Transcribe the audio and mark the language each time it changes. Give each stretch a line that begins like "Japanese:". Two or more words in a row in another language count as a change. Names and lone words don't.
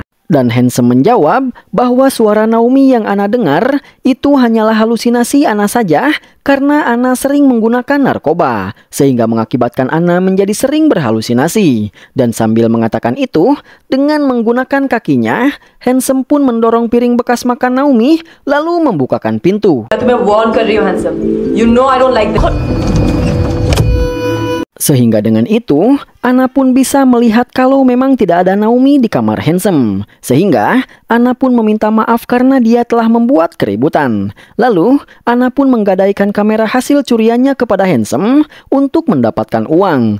Indonesian: Dan Handsome menjawab bahwa suara Naomi yang Anna dengar itu hanyalah halusinasi Anna saja karena Anna sering menggunakan narkoba sehingga mengakibatkan Anna menjadi sering berhalusinasi. Dan sambil mengatakan itu, dengan menggunakan kakinya, Handsome pun mendorong piring bekas makan Naomi lalu membukakan pintu.
Hindi: तुम्हें warn कर रही हूँ Handsome.
English: You know I don't like this.
Indonesian: Sehingga dengan itu, Anna pun bisa melihat kalau memang tidak ada Naomi di kamar Handsome. Sehingga, Anna pun meminta maaf karena dia telah membuat keributan. Lalu, Anna pun menggadaikan kamera hasil curiannya kepada Handsome untuk mendapatkan uang.